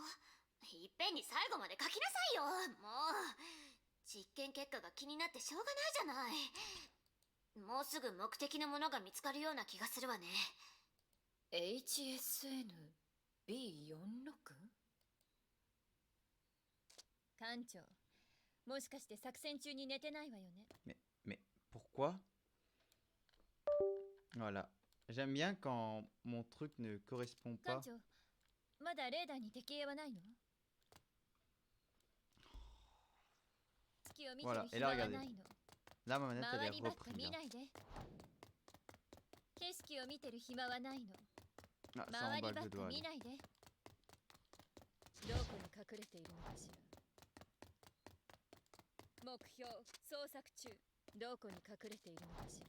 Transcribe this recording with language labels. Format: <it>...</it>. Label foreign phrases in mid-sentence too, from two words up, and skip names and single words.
<ja>いっぺんに最後まで書きなさいよ。もう実験結果が気になってしょうがないじゃない。もうすぐ目的のものが見つかるような気がするわね。 HSN-B46？艦長、もしかして作戦中に寝てないわよね。</ja> <fr>Mais pourquoi? Voilà. J'aime bien quand mon truc ne correspond</fr> <ja>艦</ja> <fr>pas.</fr> <ja>長、まだレーダーに敵影はないの？月を見てる暇はないの。</ja> <fr>Là, ma manette, elle</fr> <ja>周</ja> <fr>est</fr> <ja>りばっか</ja> <fr>reprise.</fr> <ja>見</ja> <fr>Là.</fr> <ja>ないで。景色を見てる暇はないの。 Ah, 周</ja> <fr>100</fr> <ja>り</ja> <fr>balles,</fr> <ja>ばっ</ja> <fr>je</fr> <ja>か</ja> <fr>dois</fr> <ja>見</ja> <fr>aller.</fr> <ja>ないで。どこに隠れているのかしら。目標捜索中。どこに隠れているのかしら。</ja>